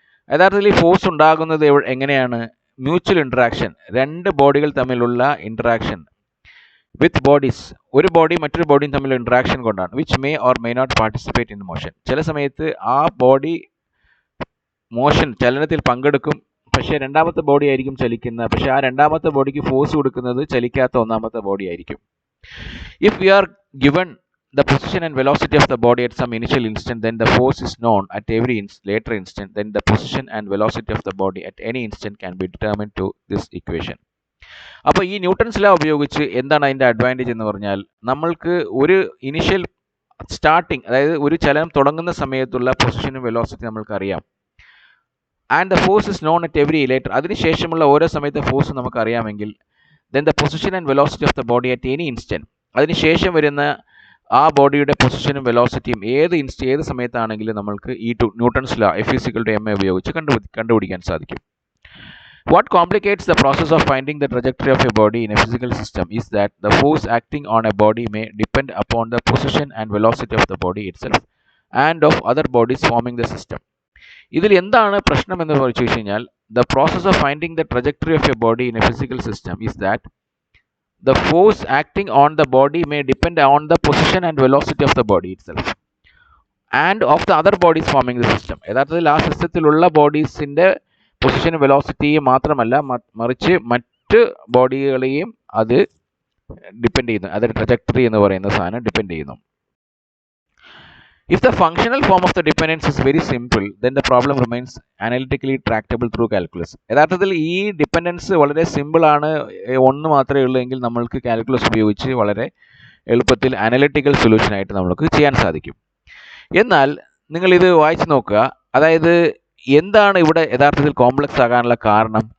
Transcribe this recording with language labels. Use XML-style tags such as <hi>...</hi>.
<ml>യഥാർത്ഥത്തിൽ ഈ ഫോഴ്സ് ഉണ്ടാകുന്നത് എങ്ങനെയാണ്? മ്യൂച്വൽ ഇൻട്രാക്ഷൻ, രണ്ട് ബോഡികൾ തമ്മിലുള്ള ഇൻട്രാക്ഷൻ വിത്ത് ബോഡീസ്, ഒരു ബോഡി മറ്റൊരു ബോഡിയും തമ്മിലുള്ള ഇൻട്രാക്ഷൻ കൊണ്ടാണ്.</ml> <en>Which may or may not participate in motion.</en> <ml>ചില സമയത്ത് ആ ബോഡി ചലനത്തിൽ പങ്കെടുക്കും, പക്ഷേ രണ്ടാമത്തെ ബോഡി ആയിരിക്കും ചലിക്കുന്നത്. പക്ഷേ ആ രണ്ടാമത്തെ ബോഡിക്ക് ഫോഴ്സ് കൊടുക്കുന്നത് ചലിക്കാത്ത ഒന്നാമത്തെ ബോഡി ആയിരിക്കും.</ml> <en>If we are given the position and velocity of the body at some initial instant, then the force is known at every later instant. Then the position and velocity of the body at any instant can be determined to this equation.</en> <ml>അപ്പോൾ ഈ Newton's law ഉപയോഗിച്ച് എന്താണ് അതിൻ്റെ advantage എന്ന് പറഞ്ഞാൽ, നമ്മൾക്ക് ഒരു initial starting, അതായത് ഒരു ചലനം തുടങ്ങുന്ന സമയത്തുള്ള പൊസിഷനും വെലോസിറ്റി നമ്മൾക്കറിയാം.</ml> <en>and the force is known at every later,</en> <ml>അതിനുശേഷമുള്ള ഓരോ സമയത്തെ force നമുക്കറിയാമെങ്കിൽ,</ml> <en>then the position and velocity of the body at any instant,</en> <ml>അതിനുശേഷം വരുന്ന ആ ബോഡിയുടെ പൊസിഷനും വെലോസിറ്റിയും ഏത് സമയത്താണെങ്കിലും നമ്മൾക്ക് ഈ ന്യൂട്ടൺസ് ലോ F=ma ഉപയോഗിച്ച് കണ്ടുപിടിക്കാൻ സാധിക്കും.</ml> <en>What complicates the process of finding the trajectory of a body in a physical system is that the force acting on a body may depend upon the position and velocity of the body itself and of other bodies forming the system.</en> <ml>ഇതിൽ എന്താണ് പ്രശ്നം എന്ന് ചോദിച്ചു കഴിഞ്ഞാൽ,</ml> <en>the process of finding the trajectory of a body in a physical system is that the force acting on the body may depend on the position and velocity of the body itself and of the other bodies forming the system.</en> <ml>യഥാർത്ഥത്തിൽ ആ സിസ്റ്റത്തിലുള്ള ബോഡീസിൻ്റെ പൊസിഷനും വെലോസിറ്റിയും മാത്രമല്ല, മറിച്ച് മറ്റ് ബോഡികളെയും അത് depend ചെയ്യുന്നു. അതിൻ്റെ trajectory എന്ന് പറയുന്ന സാധനം ഡിപ്പെൻഡ് ചെയ്യുന്നു.</ml> <en>If the functional form of the dependence is very simple, then the problem remains analytically tractable through calculus.</en> <ml>യഥാർത്ഥത്തിൽ ഈ ഡിപ്പെൻഡൻസ് വളരെ സിമ്പിളാണ്, ഒന്ന് മാത്രമേ ഉള്ളൂ എങ്കിൽ നമ്മൾക്ക് കാൽക്കുലസ് ഉപയോഗിച്ച് വളരെ എളുപ്പത്തിൽ അനലിറ്റിക്കൽ സൊല്യൂഷനായിട്ട് നമുക്ക് ചെയ്യാൻ സാധിക്കും. എന്നാൽ നിങ്ങളിത് വായിച്ച് നോക്കുക. അതായത് എന്താണ് ഇവിടെ യഥാർത്ഥത്തിൽ കോംപ്ലക്സ് ആകാനുള്ള കാരണം?</ml>